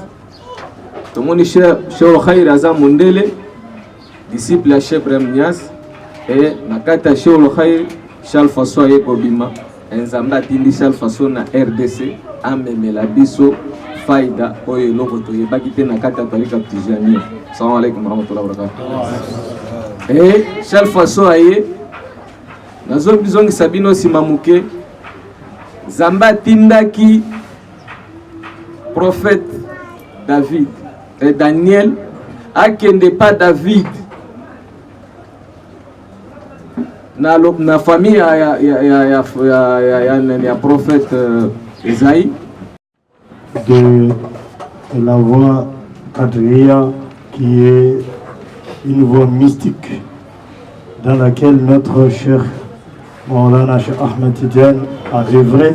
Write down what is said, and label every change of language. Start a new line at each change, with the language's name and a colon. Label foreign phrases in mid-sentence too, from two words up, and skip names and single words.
Lingala: Tomoni Cheikh Khair aza Mundele disciple ya Cheikh Ibrahim Niass et nakata Cheikh Khair Charles Faso ye kobima Nzambe atindi Charles Faso na RDC amemela biso faida oyo eloko toyebaki te nakata talika tijania.
Arabic: السلام عليكم ورحمة الله وبركاته.
Lingala: Et Charles Faso aye nazo bizongi sabino simamuke Nzambe atindaki prophète David et Daniel akende pas David na famille ya prophète Esaïe
French: de la voix Adria qui est une voix mystique dans laquelle notre cher Maulana Cheikh Ahmed Tidiane a œuvré.